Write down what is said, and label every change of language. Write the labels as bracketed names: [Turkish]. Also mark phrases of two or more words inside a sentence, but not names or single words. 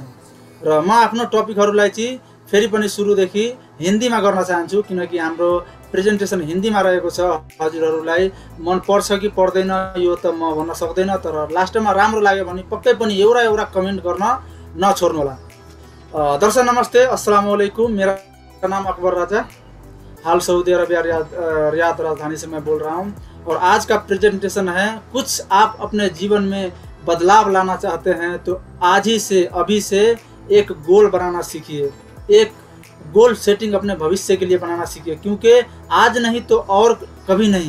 [Nepali] र म आफ्नो टपिकहरूलाई चाहिँ फेरि पनि सुरुदेखि हिन्दीमा गर्न चाहन्छु, किनकि हाम्रो प्रेजेन्टेसन हिन्दीमा रहेको छ। हजुरहरूलाई मन पर्छ कि पर्दैन यो त म भन्न सक्दैन, तर लास्टमा राम्रो लाग्यो भने पक्कै पनि एउटा कमेन्ट गर्न नछोड्नुहोला। दर्शक नमस्ते, [Arabic] السلام عليكم. [Hindi] मेरा नाम अकबर राजा, हाल सऊदी अरबिया रियाद राजधानी से मैं बोल रहा हूँ। और आज का प्रेजेंटेशन है, कुछ आप अपने जीवन में बदलाव लाना चाहते हैं तो आज ही से, अभी से एक गोल बनाना सीखिए। एक गोल सेटिंग अपने भविष्य के लिए बनाना सीखिए, क्योंकि आज नहीं तो और कभी नहीं।